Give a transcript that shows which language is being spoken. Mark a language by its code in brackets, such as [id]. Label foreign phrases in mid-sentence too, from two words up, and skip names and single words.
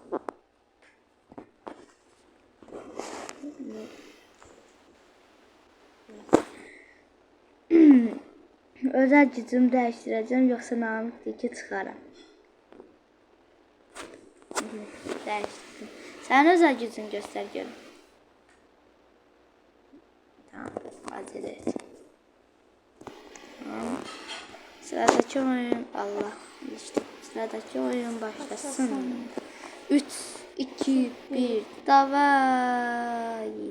[az] Özel gücümü dəyişdirəcəm, yoxsa Namik'deki çıxaram. Dəyişdirdim. Sən özel gücünü göstər görüm. [tr] Tamam, acele et. Sıradaki oyun Allah işte sıradaki oyun başlasın. 3 2 1 davay.